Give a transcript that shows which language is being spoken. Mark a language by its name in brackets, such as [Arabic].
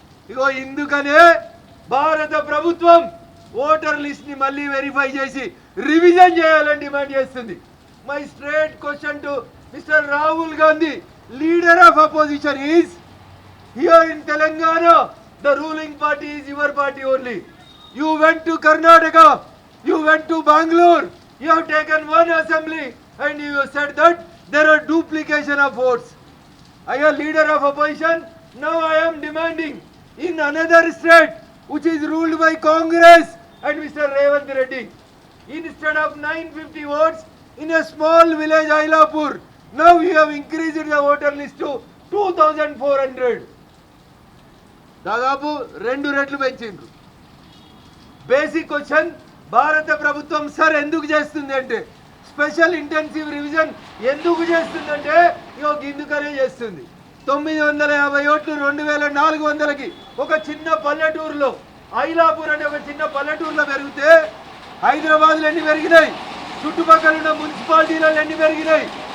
[Telugu] ఇగో ఇందుకనే భారత ప్రభుత్వం voter list ని మళ్ళీ వెరిఫై చేసి రివిజన్ చేయాలని డిమాండ్ చేస్తుంది. [English] My straight question to mister Rahul Gandhi, leader of opposition, is here in Telangana. The ruling party is your party only. You went to Karnataka, you went to Bangalore, you have taken one assembly and you said that there are duplication of votes. I am leader of opposition. Now I am demanding in another state which is ruled by Congress and Mr. Revanth Reddy, instead of 950 votes in a small village Ailapur, now you have increased the voter list to 2400. [Telugu] దాదాపు 2 రెట్లు పెంచిండ్రు. Basic question భారత ప్రభుత్వం sir ఎందుకు చేస్తుంది అంటే, special intensive revision ఎందుకు చేస్తుందంటే ఇందుకనే చేస్తుంది. 950 ఓట్లు 2400కి ఒక చిన్న పల్లెటూరులో, ఐలాపూర్ అనే ఒక చిన్న పల్లెటూరులో పెరిగితే హైదరాబాద్లో ఎన్ని పెరిగినాయి, చుట్టుపక్కల ఉన్న మున్సిపాలిటీలలో ఎన్ని పెరిగినాయి?